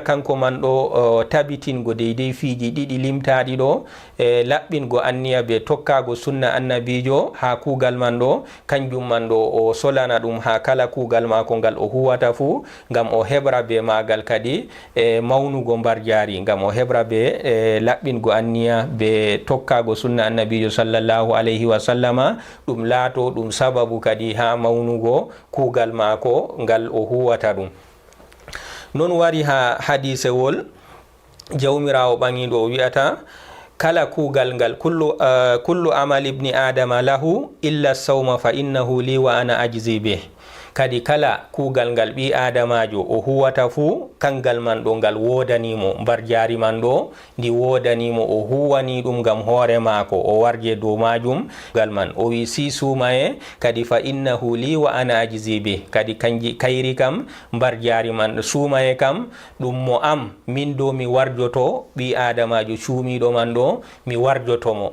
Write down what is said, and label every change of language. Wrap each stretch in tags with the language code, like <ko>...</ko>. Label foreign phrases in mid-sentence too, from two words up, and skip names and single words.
<ff>kanko man ɗo tabitingo deydey fiji ɗiɗi limtaɗi ɗo laɓɓingo anniya be tokkago sunna annabijo ha kugal man ɗo, kanjum man ɗo o solana ɗum ha kala kugal mako ngal o huwata fu, ngam o heɓra be magal kadi mawnugo mbar jaari, ngam o heɓra be laɓɓingo anniya be tokkago sunna annabijo</ff> <ar>صلى الله عليه وسلم,</ar> <ff>ɗum laato ɗum sababu kadi ha mawnugo kugal mako ngal o huwata ɗum. Non wari ha hadisewol jawmirawo ɓangiɗo o wi'ata kala kugal ngal</ff> <ar>كل عمل ابن آدم له إلا الصوم فإنه لي وأنا أجزي به.</ar> <ff>Kadi kala kugal ngal ɓi adamajo o huwata fu kangal man ɗo ngal wodanimo, mbar jaari man ɗo ndi wodanimo, o huwani ɗum ngam hoore mako o warje dow majum gal man. O wi si sumaye kadi</ff> <ar>فإنه لي وأنا أجزي به,</ar> <ff>kadi kayri kam mbar jaari man sumaye kam ɗum mo am min do mi warjoto ɓi adamajo cuumiɗo man ɗo mi warjotomo.</ff>